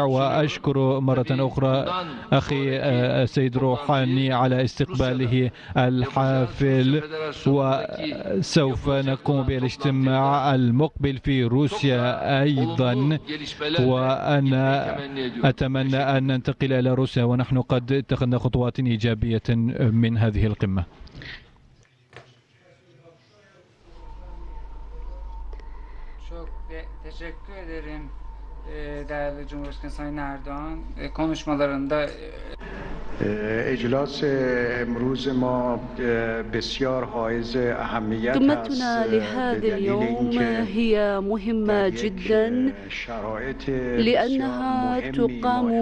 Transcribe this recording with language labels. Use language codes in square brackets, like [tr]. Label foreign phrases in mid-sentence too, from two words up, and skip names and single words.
[ar] وأشكر مرة أخرى أخي السيد روحاني على استقباله الحافل، وسوف نقوم بالاجتماع المقبل في روسيا أيضا، وأنا أتمنى أن ننتقل إلى روسيا ونحن قد اتخذنا خطوات إيجابية من هذه القمة. [tr] Teşekkür ederim değerli Cumhurbaşkanı Sayın Erdoğan konuşmalarında [ar] قمتنا لهذا اليوم هي مهمة جدا لأنها تقام